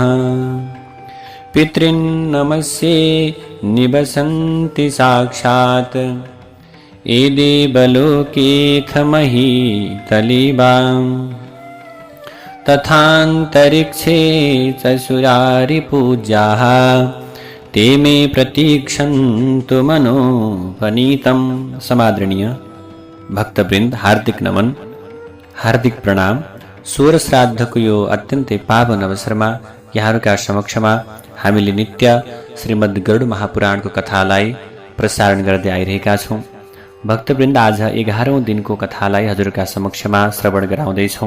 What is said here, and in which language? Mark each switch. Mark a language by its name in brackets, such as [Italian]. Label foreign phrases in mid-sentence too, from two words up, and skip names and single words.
[Sanskrit] पितॄन् नमस्ये निवसन्ति साक्षात् ये देवलोकेऽथ महीतलीबाम् तथान्तरिक्षे च सुरारिपूज्याः ते मे प्रतीक्षन्तु मनोपनीतम्। [Nepali] समादरणीय भक्तवृन्द, हार्दिक नमन, हार्दिक प्रणाम। सोह्र श्राद्धको यो अत्यन्तै पावन अवसरमा यहाँहरूका समक्षमा हामीले नित्य श्रीमद् गरुड महापुराणको कथालाई प्रसारण गर्दै आइरहेका छौँ। भक्तवृन्द, आज 11औं दिनको कथालाई हजुरका समक्षमा श्रवण गराउँदैछौँ।